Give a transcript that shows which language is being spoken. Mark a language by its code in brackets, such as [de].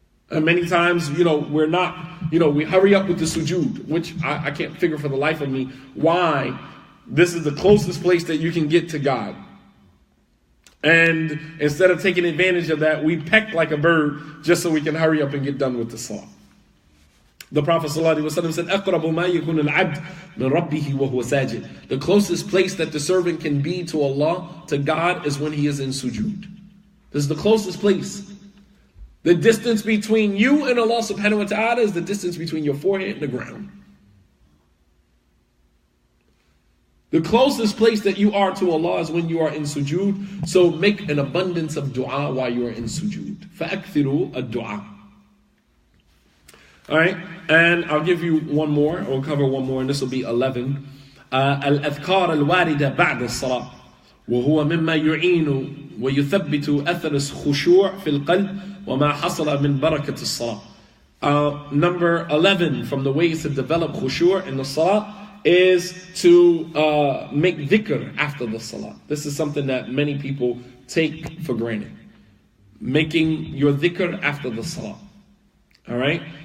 [en] And many times, we hurry up with the sujud, which I can't figure for the life of me why this is the closest place that you can get to God. And instead of taking advantage of that, we peck like a bird just so we can hurry up and get done with the salah. The Prophet ﷺ said, [ar] أَقْرَبُ مَا يَكُونُ الْعَبْدُ مِنْ رَبِّهِ وَهُوَ سَاجِدٌ. [en] The closest place that the servant can be to Allah, to God, is when he is in sujud. This is the closest place. The distance between you and Allah subhanahu wa ta'ala is the distance between your forehead and the ground. The closest place that you are to Allah is when you are in sujood. So make an abundance of dua while you are in sujood. [ar] فَأَكْثِرُوا الدُّعَى. [en] Alright, and I'll give you one more. We'll cover one more, and this will be 11. [ar] الأذكار الواردة بعد الصلاة وهو مما يعين ويثبت أثر الخشوع في القلب وما حصل من بركة الصلاة. [en] Number 11 from the ways to develop khushu' in the salah is to make dhikr after the salah. This is something that many people take for granted. Making your dhikr after the salah. Alright?